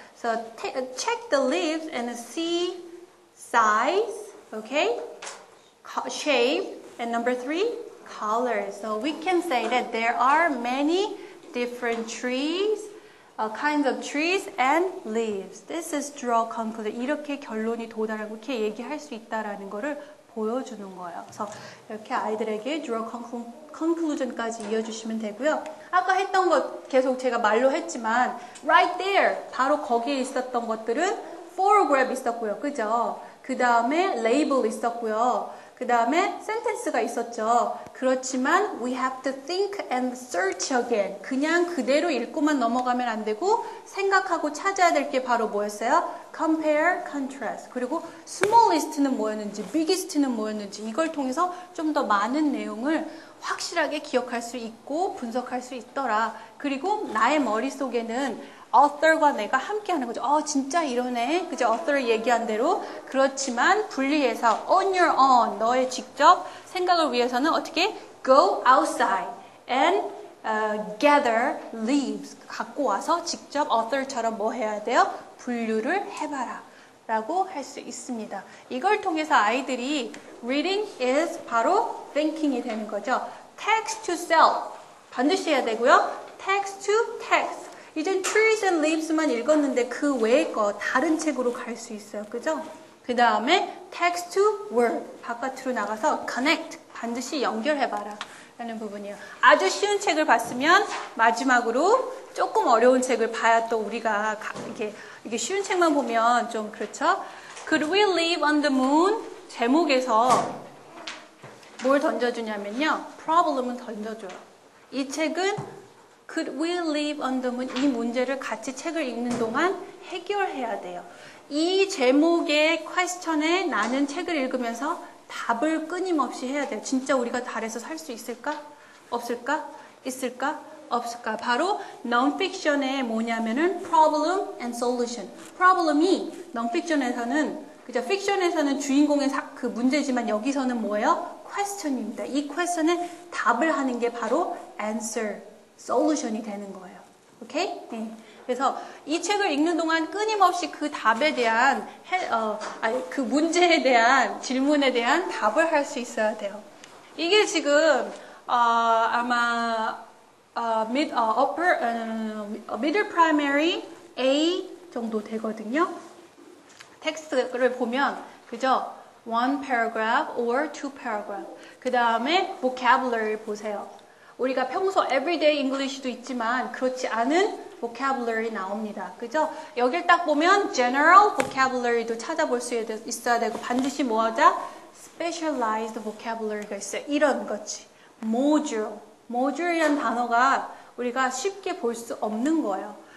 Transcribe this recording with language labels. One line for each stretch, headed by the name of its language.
English: So check the leaves and see size, okay, shape, and number 3, color. So we can say that there are many different trees, kinds of trees and leaves. This is draw conclusion.
Korean: 이렇게 결론이 도달하고 이렇게 얘기할 수 있다라는 거를 보여주는 거예요. 그래서 이렇게 아이들에게 draw conclusion까지 이어주시면 되고요. 아까 했던 것 계속 제가 말로 했지만
English: right there,
Korean: 바로 거기에 있었던 것들은 photograph 있었고요. 그죠? 그 다음에 label 있었고요. 그 다음에 sentence가 있었죠. 그렇지만
English: we have to think and search again.
Korean: 그냥 그대로 읽고만 넘어가면 안 되고 생각하고 찾아야 될 게 바로 뭐였어요?
English: compare, contrast.
Korean: 그리고 smallest는 뭐였는지, biggest는 뭐였는지 이걸 통해서 좀 더 많은 내용을 확실하게 기억할 수 있고 분석할 수 있더라. 그리고 나의 머릿속에는 author과 내가 함께 하는 거죠. 진짜 이러네. 그죠? author 얘기한 대로. 그렇지만 분리해서
English: on your own,
Korean: 너의 직접 생각을 위해서는 어떻게?
English: go outside and gather leaves.
Korean: 갖고 와서 직접 author처럼 뭐 해야 돼요? 분류를 해봐라. 라고 할 수 있습니다. 이걸 통해서 아이들이
English: reading is
Korean: 바로 thinking이 되는 거죠.
English: text to self.
Korean: 반드시 해야 되고요.
English: text to text.
Korean: 이젠 trees and leaves만 읽었는데 그 외의 거 다른 책으로 갈 수 있어요. 그죠? 그 다음에
English: text to word.
Korean: 바깥으로 나가서 connect. 반드시 연결해봐라. 라는 부분이에요. 아주 쉬운 책을 봤으면 마지막으로 조금 어려운 책을 봐야 또 우리가 이게 쉬운 책만 보면 좀 그렇죠?
English: Could we live on the moon?
Korean: 제목에서 뭘 던져주냐면요. problem은 던져줘요. 이 책은 Could we live on the moon? 이 문제를 같이 책을 읽는 동안 해결해야 돼요. 이 제목의 퀘스천에 나는 책을 읽으면서 답을 끊임없이 해야 돼요. 진짜 우리가 달에서 살 수 있을까? 없을까? 있을까? 없을까? 바로 non-fiction의 뭐냐면은 problem and solution. problem이 non-fiction에서는 그죠? fiction에서는 주인공의 그 문제지만 여기서는 뭐예요? question입니다. 이 question에 답을 하는 게 바로 answer, solution이 되는 거예요. 오케이? 네. 그래서 이 책을 읽는 동안 끊임없이 그 답에 대한 그 문제에 대한 질문에 대한 답을 할 수 있어야 돼요. 이게 지금 아마 middle primary A 정도 되거든요. 텍스트를 보면 그죠?
English: one paragraph or two paragraph.
Korean: 그 다음에 vocabulary 보세요. 우리가 평소
English: everyday English
Korean: 도 있지만 그렇지 않은 vocabulary 나옵니다. 그죠? 여길 딱 보면 general vocabulary도 찾아볼 수 있어야 되고 반드시 뭐하자? specialized vocabulary가 있어요. 이런 거지. module이란 단어가 우리가 쉽게 볼 수 없는 거예요.